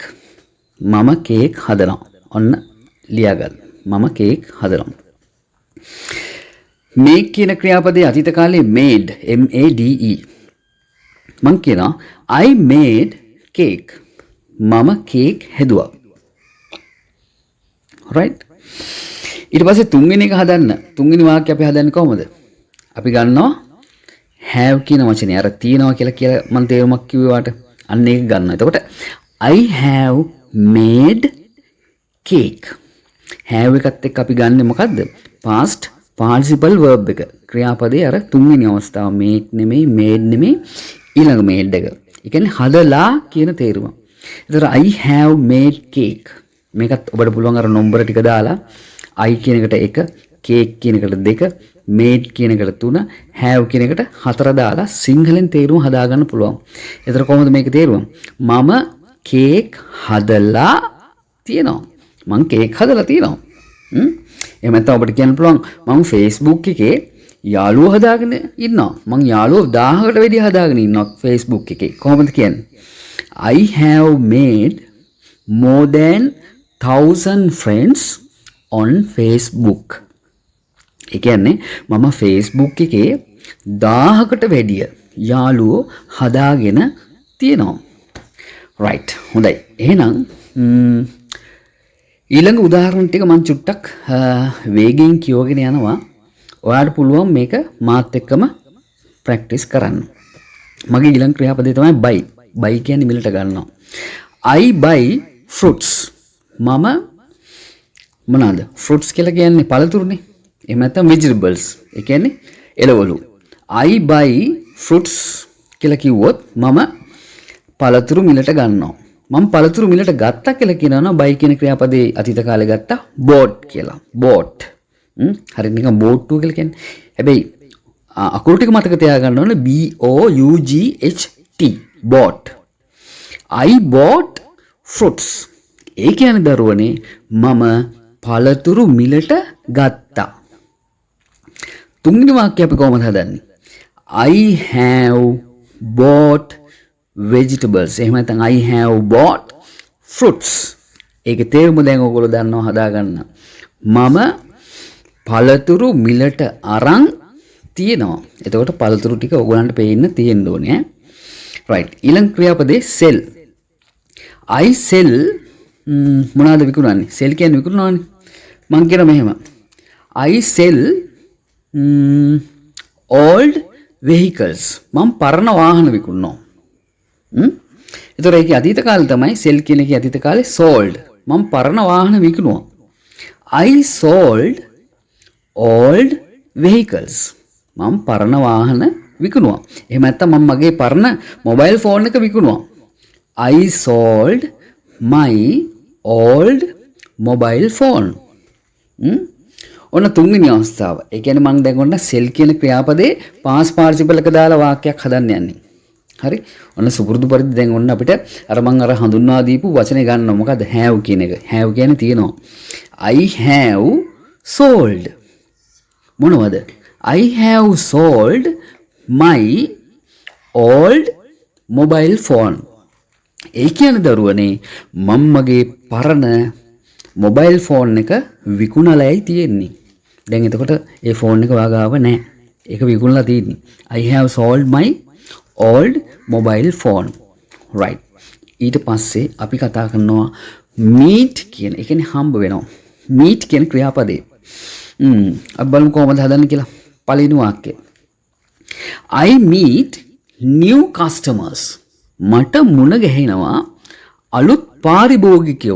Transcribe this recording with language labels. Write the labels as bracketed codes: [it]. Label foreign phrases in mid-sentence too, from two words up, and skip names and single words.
[si] මම කේක් හදනවා. ඔන්න ලියාගන්න. මම කේක් හදනවා. make කියන ක්‍රියාපදයේ අතීත කාලේ made MADE. මම කියනවා [en] I made cake. [si] මම කේක් හැදුවා. right. ඊට පස්සේ තුන්වෙනි එක හදන්න. තුන්වෙනි වාක්‍යය අපි හදන්නේ කොහොමද? අපි ගන්නවා have කියන වචනේ. අර තියනවා කියලා මම තේරුමක් කිව්වාට අන්න ඒක ගන්නවා. [en] එතකොට I have made cake. [si] have එකත් එක්ක අපි ගන්නෙ මොකද්ද? [en] past participle verb එක. [si] ක්‍රියාපදයේ අර තුන්වෙනි අවස්ථාව make නෙමෙයි made නෙමෙයි ඊළඟ made එක. ඒ කියන්නේ හදලා කියන තේරුම. එතකොට [en] I have made cake. [si] මේකත් ඔබට පුළුවන් අර නම්බර ටික දාලා I කියන එකට 1, cake කියන එකට 2, made කියන එකට 3, have කියන එකට 4 දාලා සිංහලෙන් තේරුම හදාගන්න පුළුවන්. එතකොට කොහොමද මේකේ තේරුම? මම කේක් හදලා තියෙනවා. මම කේක් හදලා තියෙනවා. එහෙම නැත්නම් ඔබට කියන්න පුළුවන් මම Facebook එකේ යාළුවෝ හදාගෙන ඉන්නවා. මම යාළුවෝ 1000කට වැඩි හදාගෙන ඉන්නවා Facebook එකේ. කොහොමද කියන්නේ? [en] I have made more than 1000 friends on Facebook. [si] ඒ කියන්නේ මම Facebook එකේ 1000කට වැඩිය යාළුවෝ හදාගෙන තියෙනවා. right. හොඳයි. එහෙනම් ඊළඟ උදාහරණ ටික මම චුට්ටක් වේගෙන් කියවගෙන යනවා. ඔයාලට පුළුවන් මේක මාත් එක්කම ප්‍රැක්ටිස් කරන්න. මගේ ඊළඟ ක්‍රියාපදේ තමයි buy. buy කියන්නේ මිලට ගන්නවා. [en] I buy fruits. [si] මම මොනවාද? fruits කියලා කියන්නේ පළතුරුනේ. එහෙම නැත්නම් vegetables. ඒ කියන්නේ එළවලු. [en] I buy fruits [si] කියලා කිව්වොත් මම පළතුරු මිලට ගන්නවා. මම පළතුරු මිලට ගත්තා කියලා කියනවා buy කියන ක්‍රියාපදේ අතීත කාලේ ගත්තා bought කියලා. bought. හරියට නිකන් bought කියලා කියන්නේ. හැබැයි අකුරු ටික මතක තියාගන්න ඕනේ B O U G H T bought. [en] I bought fruits. [si] ඒ කියන්නේ දරුවනේ මම පළතුරු මිලට ගත්තා. තුන්වෙනි වාක්‍යය අපි කොහොමද හදන්නේ? [en] I have bought vegetables. එහෙම නැත්නම් I have bought fruits. [si] ඒකේ තේරුම දැන් ඔයගොල්ලෝ දන්නවා හදාගන්න. මම පළතුරු මිලට අරන් තියෙනවා. එතකොට පළතුරු ටික ඔයගොල්ලන්ට පේන්න තියෙන්න ඕනේ. right. ඊළඟ ක්‍රියාපදේ sell. [en] I sell [si] මොනවාද විකුණන්නේ? sell කියන්නේ විකුණනවානේ. මම කියන මෙහෙම. [en] I sell old vehicles. [si] මම පරණ වාහන විකුණනවා. එතකොට ඒකේ අතීත කාලේ තමයි sell කියන එකේ අතීත කාලේ sold. මම පරණ වාහන විකුණුවා. [en] I sold old vehicles. [si] මම පරණ වාහන විකුණුවා. එහෙම නැත්නම් මම මගේ පරණ [en] mobile phone [si] එක විකුණුවා. [en] I sold my old mobile phone. [si] ඔන්න තුන්වෙනි අවස්ථාව. ඒ කියන්නේ මම දැන් ඔන්න sell කියන ක්‍රියාපදේ [en] past participle [si] එක දාලා වාක්‍යයක් හදන්න යන්නේ. හරි. ඔන්න සුපුරුදු පරිදි දැන් ඔන්න අපිට අර මම අර හඳුන්වා දීපු වචනේ ගන්නවා. මොකද්ද? have කියන එක. have කියන්නේ තියෙනවා. [en] I have sold. [si] මොනවද? [en] I have sold my old mobile phone. [si] ඒ කියන්නේ දරුවනේ මම මගේ පරණ [en] mobile phone [si] එක විකුණලායි තියෙන්නේ. දැන් එතකොට ඒ ෆෝන් එක වාගාව නැහැ. ඒක විකුණලා තියෙන්නේ. [en] I have sold my old mobile phone. [si] right. ඊට පස්සේ අපි කතා කරනවා meet කියන. ඒ කියන්නේ හම්බ වෙනවා. meet කියන ක්‍රියාපදේ. අපි බලමු කොහොමද හදන්නේ කියලා. පළවෙනි වාක්‍යය. [en] I meet new customers. [si] මට මුණ ගැහෙනවා අලුත් පාරිභෝගිකයෝ.